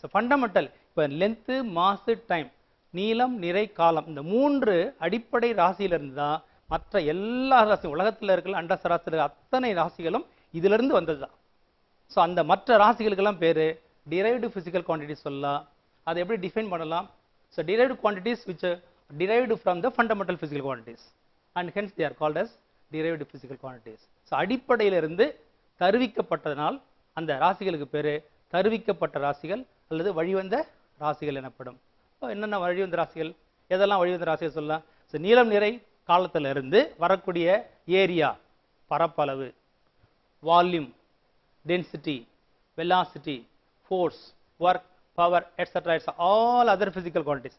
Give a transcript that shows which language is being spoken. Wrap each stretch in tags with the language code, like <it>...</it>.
<ta>So fundamental இப்போ length, மாசு, time, நீளம், நிறை, காலம், இந்த 3 அடிப்படை ராசியிலிருந்து தான் மற்ற எல்லா ராசியும் உலகத்தில் இருக்கிற அண்ட சராசரி அத்தனை ராசிகளும் இதிலிருந்து வந்தது தான். ஸோ அந்த மற்ற ராசிகளுக்கெல்லாம் பேர்</ta> <en>derived physical quantities</en> <ta>சொல்லலாம். அதை எப்படி டிஃபைன் பண்ணலாம்?</ta> <en>So derived quantities which are derived from the fundamental physical quantities and hence they are called as derived physical quantities.</en> <ta>So அடிப்படையிலிருந்து தருவிக்கப்பட்டதனால் அந்த ராசிகளுக்கு பேர் தருவிக்கப்பட்ட ராசிகள் அல்லது வழிவந்த ராசிகள் எனப்படும். என்னென்ன வழிவந்த ராசிகள், எதெல்லாம் வழிவந்த ராசிகள் சொல்லலாம்? ஸோ நீளம், நிறை, காலத்திலிருந்து வரக்கூடிய ஏரியா, பரப்பளவு, volume, density, velocity, force, work, power,</ta> <en>Etcetera it's all other physical quantities.</en>